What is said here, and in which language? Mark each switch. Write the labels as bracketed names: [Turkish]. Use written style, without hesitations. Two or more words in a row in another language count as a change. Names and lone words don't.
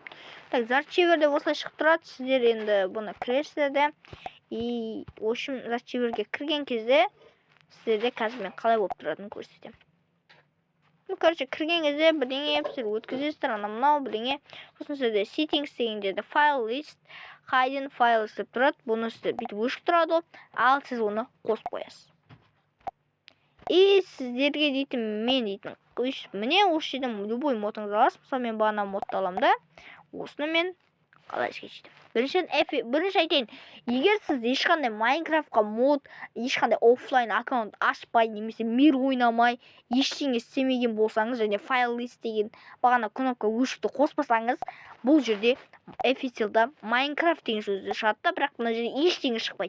[Kazakh] Так, Зарчивер деп осылай шығып тұрады. Сіздер енді бұны кіресіздер де. Зарчиверге кірген кезде сіздерде қазір мен қалай болып тұратынын көрсетемін. Кірген кезде бірдеңе сіздер өткізесіздер, мынау бірдеңе. Сосын сіздерде settings деген жерде [English] file list, hidden files [Kazakh] деп тұрады. Бұны сіздер бүйтіп өшіп тұрады, ал сіз оны қосып қоясыз. Сіздерге дейтін, мен дейтін, міне осы жерден любой модыңызды аласыз. Мысалы мен бағана модты аламын да, осыны мен қалай скачетім. Бірінші айтайын, егер сіз ешқандай Майнкрафтқа мод, ешқандай оффлайн аккаунт ашпай, немесе мир ойнамай, ештеңе істемеген болсаңыз, және [English] file list [Kazakh] деген бағана кнопка өшікті қоспасаңыз, бұл жерде официалда Майнкрафт деген сөзді шығады, бірақ мына жерде ештеңе шықпайды.